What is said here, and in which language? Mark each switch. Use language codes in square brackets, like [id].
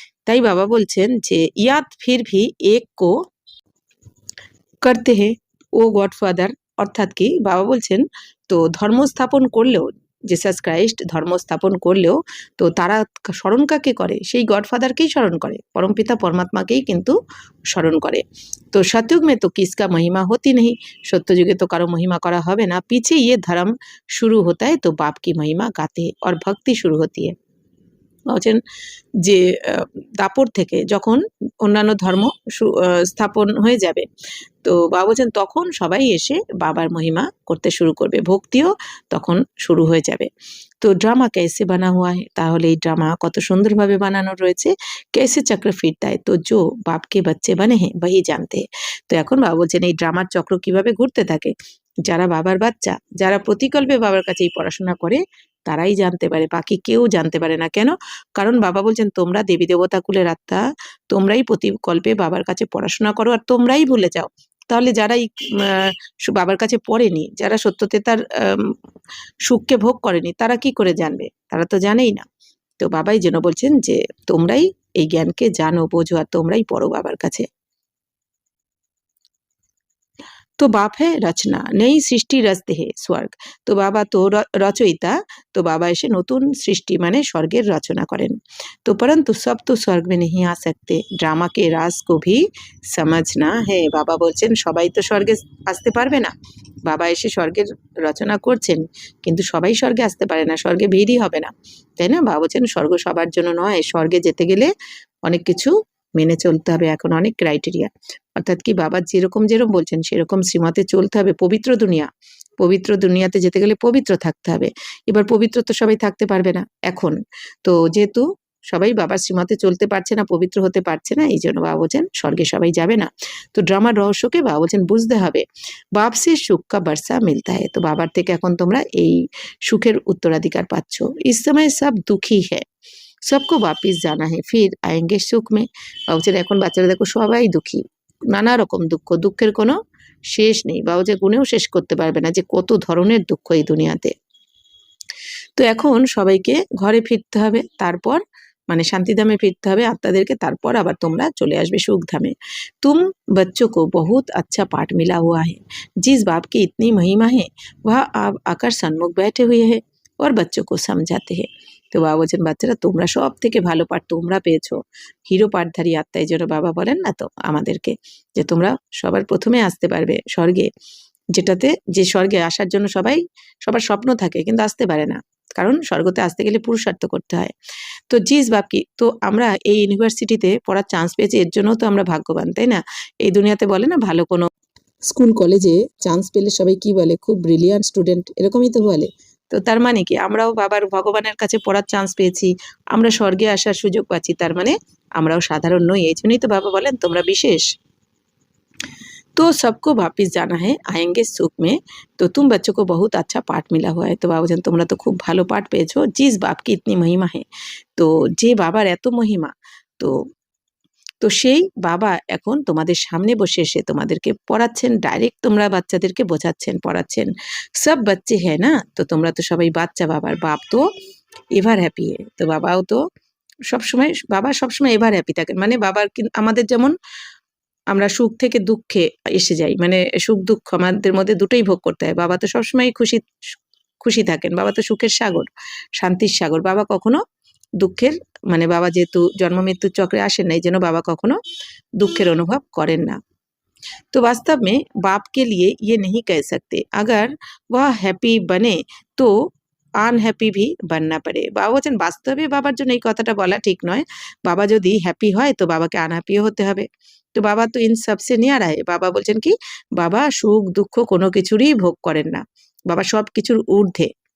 [bn] তাই বাবা বলছেন যে [hi] ইয়াদ ফির ভি এক কো করতে হে ও গডফাদার, [bn] অর্থাৎ কি বাবা বলছেন তো ধর্ম স্থাপন করলেও, জিসাস ক্রাইস্ট ধর্ম স্থাপন করলেও তো তারা স্মরণ কাকে করে, সেই গডফাদারকেই স্মরণ করে, পরমপিতা পরমাত্মাকেই কিন্তু স্মরণ করে। [hi] তো সত্যযুগ में तो किसका महिमा होती नहीं, [bn] সত্যযুগে তো কারো মহিমা করা হবে না। [hi] पीछे ये धर्म शुरू होता है तो बाप की महिमा गाते हैं और भक्ति शुरू होती है। [bn] বলছেন যে দাপর থেকে যখন অন্যান্য ধর্ম স্থাপন হয়ে যাবে, তো বাবা বলছেন তখন সবাই এসে বাবার মহিমা করতে শুরু করবে, ভক্তিও তখন শুরু হয়ে যাবে। তো ড্রামা [hi] कैसे बना हुआ है, [bn] তাহলে এই ড্রামা কত সুন্দরভাবে বানানো রয়েছে। [hi] कैसे चक्र फिरता है तो जो बाप के बच्चे बने हैं वही जानते हैं। [bn] তো এখন বাবা বলছেন এই ড্রামার চক্র কিভাবে ঘুরতে থাকে, যারা বাবার বাচ্চা, যারা প্রতিকল্পে বাবার কাছে এই পড়াশোনা করে তারাই জানতে পারে, বাকি কেউ জানতে পারে না। কেন? কারণ বাবা বলছেন তোমরা দেবী দেবতা কুলের আত্মা, তোমরাই প্রতিকল্পে বাবার কাছে পড়াশোনা করো আর তোমরাই ভুলে যাও। তাহলে যারা এই বাবার কাছে পড়েনি, যারা সত্যতে তার সুখকে ভোগ করেনি, তারা কি করে জানবে? তারা তো জানেই না। তো বাবাই যেন বলছেন যে তোমরাই এই জ্ঞানকে জানো, বোঝো আর তোমরাই পড়ো বাবার কাছে। [hi] तो बाप है रचना, नई सृष्टि रचते है स्वर्ग। तो बाबा तो रचयिता, [bn] तो बाबा এসে নতুন সৃষ্টি মানে স্বর্গের রচনা করেন। [hi] तो परंतु सब तो स्वर्ग में नहीं आ सकते, ड्रामा के राज को भी समझना है। [bn] বাবা বলছেন সবাই তো স্বর্গে আসতে পারবে না। বাবা এসে স্বর্গের রচনা করছেন, কিন্তু সবাই স্বর্গে আসতে পারে না, স্বর্গে ভিড়ই হবে না, তাই না? বাবা বলছেন স্বর্গ সবার জন্য নয়, স্বর্গে যেতে গেলে অনেক কিছু মেনে চলতে হবে, এখন অনেক ক্রাইটেরিয়া। অর্থাৎ কি বাবা যেরকম যেরকম বলছেন সেরকম শ্রীমতে চলতে হবে। পবিত্র দুনিয়া, পবিত্র দুনিয়াতে যেতে গেলে পবিত্র থাকতে হবে। এবার পবিত্র তো সবাই থাকতে পারবে না এখন, তো যেহেতু সবাই বাবার শ্রীমতে চলতে পারছে না, পবিত্র হতে পারছে না, এই জন্য বাবা বলছেন স্বর্গে সবাই যাবে না। তো ড্রামার রহস্যকে বাবা বলছেন বুঝতে হবে। [hi] বাপ সে সুখ কা বর্ষা মিলতা है, [bn] তো বাবার থেকে এখন তোমরা এই সুখের উত্তরাধিকার পাচ্ছ। [hi] इस समय सब दुखी है, सबको वापिस जाना है, फिर आएंगे सुख में। [bn] বাবা বলছেন এখন বাচ্চারা দেখো সবাই দুঃখী, নানা রকম দুঃখ, দুঃখের কোনো শেষ নেই, বাবা যে গুণেও শেষ করতে পারবে না যে কত ধরনের দুঃখ এই দুনিয়াতে। তো এখন সবাইকে ঘরে ফিরতে হবে, তারপর মানে শান্তিধামে ফিরতে হবে আত্মাদেরকে, তারপর আবার তোমরা চলে আসবে সুখধামে। [hi] तुम बच्चों को बहुत अच्छा पाठ मिला हुआ है, जिस बाप की इतनी महिमा है वह आप आकर सन्मुख बैठे हुए हैं और बच्चों को समझाते हैं। [bn] তো বাবা বলছেন বাচ্চারা তোমরা সব থেকে ভালো পাঠ তোমরা পেয়েছো, হিরো পাঠধারী আত্মা, এই জন্য বাবা বলেন না তো আমাদেরকে যে তোমরা সবার প্রথমে আসতে পারবে স্বর্গে, যেটাতে যে স্বর্গে আসার জন্য সবার স্বপ্ন থাকে কিন্তু আসতে পারে না, কারণ স্বর্গতে আসতে গেলে পুরুষার্থ করতে হয়। তো [hi] জিস বাপ কি, [bn] তো আমরা এই ইউনিভার্সিটিতে পড়ার চান্স পেয়েছি, এর জন্য তো আমরা ভাগ্যবান, তাই না? এই দুনিয়াতে বলে না ভালো কোনো স্কুল কলেজে চান্স পেলে সবাই কি বলে, খুব ব্রিলিয়ান্ট স্টুডেন্ট, এরকমই তো বলে। তো তার মানে কি আমরাও বাবার ভগবানের কাছে পড়ার চান্স পেয়েছি, আমরা স্বর্গে আসার সুযোগ পাচ্ছি, তার মানে আমরাও সাধারণ নই, এই জন্যই তো বাবা বলেন তোমরা বিশেষ। [hi] तो सबको वापिस जाना है, आएंगे सुख में। तो तुम बच्चों को बहुत अच्छा पाठ मिला हुआ है, [bn] তো বাবা বলছেন তোমরা তো খুব ভালো পাঠ পেয়েছো। [hi] जिस बाप की इतनी महिमा है, [bn] তো যে বাবার এত মহিমা, তো তো সেই বাবা এখন তোমাদের সামনে বসে এসে তোমাদেরকে পড়াচ্ছেন, ডাইরেক্ট তোমরা বাচ্চাদেরকে বোঝাচ্ছেন, পড়াচ্ছেন। [hi] সব বাচ্চে হ্যাঁ না, [bn] তো তোমরা তো সবাই বাচ্চা, বাবার বাপ তো এভার হ্যাপি, তো বাবাও তো সবসময়, বাবা সবসময় এভার হ্যাপি থাকেন, মানে বাবার আমাদের যেমন আমরা সুখ থেকে দুঃখে এসে যাই, মানে সুখ দুঃখ আমাদের মধ্যে দুটোই ভোগ করতে হয়, বাবা তো সবসময় খুশি খুশি থাকেন, বাবা তো সুখের সাগর, শান্তির সাগর, বাবা কখনো দুঃখের, মানে বাবা যেহেতু জন্ম মৃত্যুর চক্রে আসেন না, এই জন্য বাবা কখনো দুঃখের অনুভব করেন না। [hi] तो वास्तव में बाप के लिए ये नहीं कह सकते, अगर वह हैप्पी बने तो আনহ্যাপি ভি বাননা পারে। [bn] বাবা বলছেন বাস্তবে বাবার জন্য এই কথাটা বলা ঠিক নয়, বাবা যদি হ্যাপি হয় তো বাবাকে আনহ্যাপিও হতে হবে। তো বাবা তো [hi] ইন সবসে নিয়ারা है। [bn] বাবা বলছেন কি, বাবা সুখ দুঃখ কোনো কিছুরই ভোগ করেন না, বাবা সব কিছুর ঊর্ধ্বে।